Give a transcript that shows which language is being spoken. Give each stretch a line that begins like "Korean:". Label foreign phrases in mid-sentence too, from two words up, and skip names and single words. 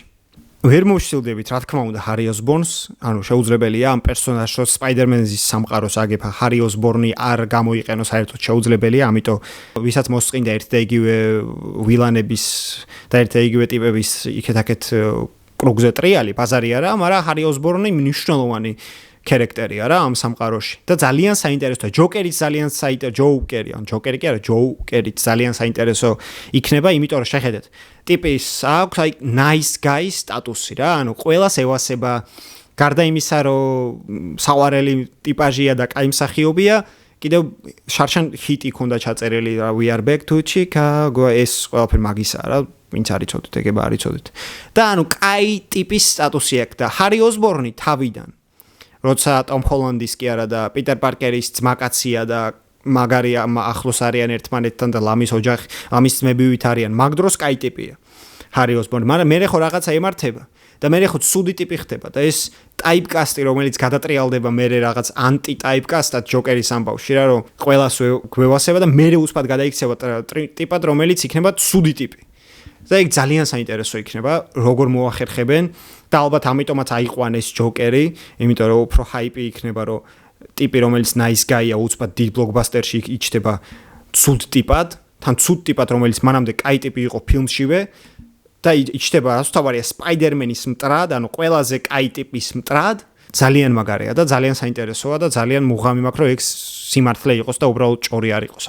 Georgian: ვერ მოვშილდებით, რა თქმა უნდა, ჰარი ოსბორნს, ანუ შეუძლებელია ამ პერსონაჟს სპაიდერმენის სამყაროს აგება ჰარი ოსბორნი არ გამოიყენოს, საერთოდ შეუძლებელია, ამიტომ ვისაც მოსწყინდა ერთ და იგივე ვილანების და ერთ და იგივე ტიპების იქეთ-აქეთ კრუგზე ტრიალი, ბაზარი არა, მაგრამ ჰარი ოსბორნი მნიშვნელოვანი ქარაქტერია რა ამ სამყაროში და ძალიან საინტერესოა. ჯოკერიც ძალიან ჯოკერი, ან ჯოკერი კი არა, ჯოკერიც ძალიან საინტერესო იქნება, იმიტომ რომ შეხედეთ, ტიპის აქვს აი
English: nice guy
Georgian: სტატუსი რა, ანუ ყველას ევასება, გარდა იმისა, რომ საყვარელი ტიპაჟია და კაი მსახიობია, კიდევ შარშან ჰიტი ქონდა ჩაწერილი რა
English: We are back to Chicago
Georgian: ეს ყველაფერი მაგისაა რა ვინც არიცოდით ეგება არიცოდით და ანუ კაი ტიპის სტატუსი აქვს და ჰარი ოსბორნი თავიდან როცა ტომ ჰოლანდის კი არა და პიტერ პარკერის ძმაკაცია და მაგარი ახლოს არიან ერთმანეთთან და ლამის ოჯახი ამის ძმებივით არიან მაგ დროს კაი ტიპია ჰარი ოსბორნი მაგრამ მე ხო რაღაცა ემართება და მე ხო ცუდი ტიპი ხდება და ეს ტაიპკასტი რომელიც გადატრიალდება მე რაღაც ანტი ტაიპკასტად ჯოკერის ამბავში რა რომ ყველას გვევასება და მე უცბად გადაიქცევა ტიპად რომელიც იქნება ცუდი ტიპი და ეგ ძალიან საინტერესო იქნება როგორ მოახერხებენ და ალბათ ამიტომაც აიყვანეს ჯოკერი იმიტომ რომ უფრო ჰაიპი იქნება რომ ტიპი რომელიც
English: nice guy-
Georgian: ია უცბად დიდ ბლოკბასტერში იჩდება ცუდ ტიპად თან ცუდ ტიპად რომელიც მანამდე კაი ტიპი იყო ფილმშივე და იჩდება რაც თავარია სპაიდერმენის მტრად, ანუ ყველაზე კაი ტიპის მტრად, ძალიან მაგარია და ძალიან საინტერესოა და ძალიან მუღამი მაქვს რომ ეგ სიმართლე იყოს და უბრალოდ ჭორი არ იყოს.